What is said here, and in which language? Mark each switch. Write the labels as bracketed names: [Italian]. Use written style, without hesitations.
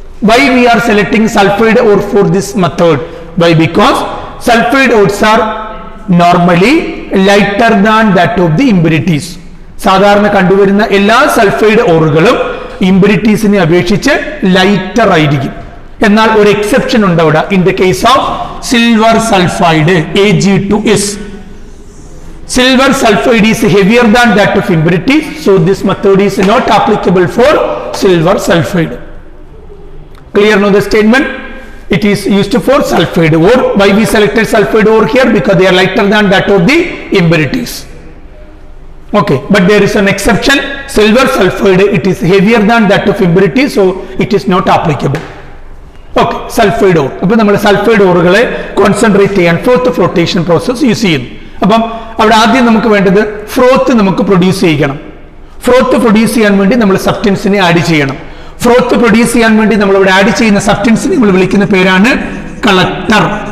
[English] Why we are selecting sulphide out for this method? Why? Because sulfide ores are normally lighter than that of the impurities. [Malayalam] സാധാരണ കണ്ടുവരുന്ന എല്ലാ sulphide ഓറുകളും ഇമ്പ്യൂരിറ്റീസിനെ അപേക്ഷിച്ച് lighter ആയിരിക്കും. എന്നാൽ ഒരു exception ഉണ്ട് അവിടെ. [English] In the case of silver sulphide Ag2S, silver sulfide is heavier than that of impurities, so this method is not applicable for silver sulfide. Clear now the statement? It is used for sulfide ore. Why we selected sulfide ore here? Because they are lighter than that of the impurities. Okay, but there is an exception. Silver sulfide, it is heavier than that of impurities, so it is not applicable. Okay, sulfide ore. [Malayalam] അപ്പോൾ നമ്മൾ sulphide ഓറുകളെ concentrate ചെയ്യാൻ ഫ്രോത്ത് flotation process use ചെയ്യുന്നു. അപ്പം അവിടെ ആദ്യം നമുക്ക് വേണ്ടത് ഫ്രോത്ത് നമുക്ക് പ്രൊഡ്യൂസ് ചെയ്യണം. ഫ്രോത്ത് പ്രൊഡ്യൂസ് ചെയ്യാൻ വേണ്ടി നമ്മൾ സബ്സ്റ്റൻസിനെ ആഡ് ചെയ്യണം. ഫ്രോത്ത് പ്രൊഡ്യൂസ് ചെയ്യാൻ വേണ്ടി നമ്മൾ ഇവിടെ ആഡ് ചെയ്യുന്ന സബ്സ്റ്റൻസിനെ നമ്മൾ വിളിക്കുന്ന പേരാണ് കളക്ടർ.